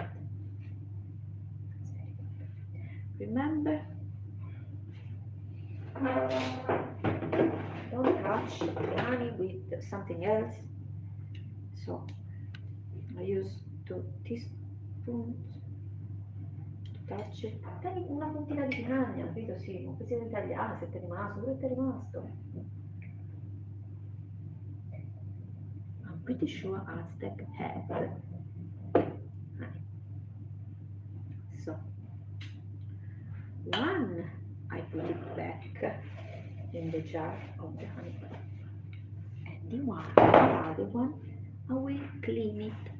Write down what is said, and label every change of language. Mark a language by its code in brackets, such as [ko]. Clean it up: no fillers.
[en] That's very good. Remember, don't touch the honey with something else. So I use 2 teaspoons to touch it. [it] Dai una puntina di piragna, capito? Sì, un pezzetto tagliato, se ti è rimasto, dove ti è rimasto? [en] I'm pretty sure Aztec had honey. So, one I put it back in the jar of the honey, and the other one, I will clean it.